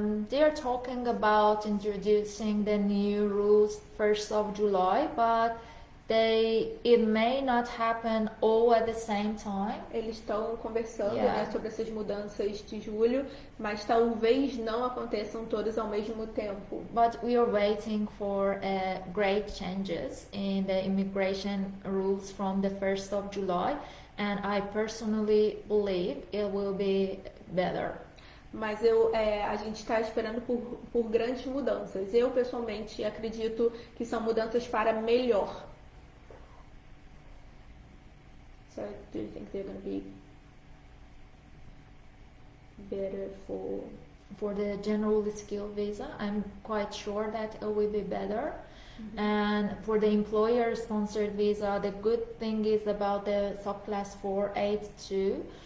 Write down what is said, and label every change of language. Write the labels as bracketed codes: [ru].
[en] They are talking about introducing the new rules 1st of July, but it may not happen all at the same time. [pt] Eles estão conversando, né, sobre essas mudanças de julho, mas talvez não aconteçam todas ao mesmo tempo. [en] But we are waiting for great changes in the immigration rules from the 1st of July, and I personally believe it will be better. [pt] Mas a gente está esperando por grandes mudanças. Eu, pessoalmente, acredito que são mudanças para melhor. [en] So, do you think they're going to be better for the general skill visa? I'm quite sure that it will be better. And for the employer-sponsored visa, the good thing is about the subclass 482.